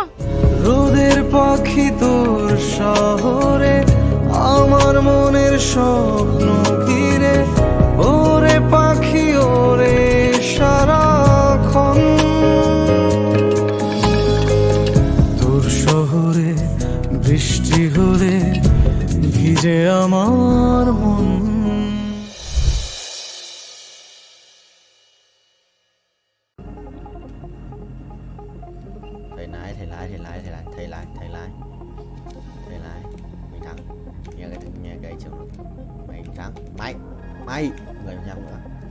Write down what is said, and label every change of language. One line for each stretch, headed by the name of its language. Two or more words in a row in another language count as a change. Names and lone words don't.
Bangla: রোদের পাখি তোর শহরে, আমার মনের স্বপ্ন ঘিরে। ওরে পাখি ওরে সারাক্ষণ, তোর শহরে বৃষ্টি হলে ভিজে আমার মন।
Vietnamese: Thầy lái mày thắng, nghe cái chừng mày thắng, mày 10% nữa.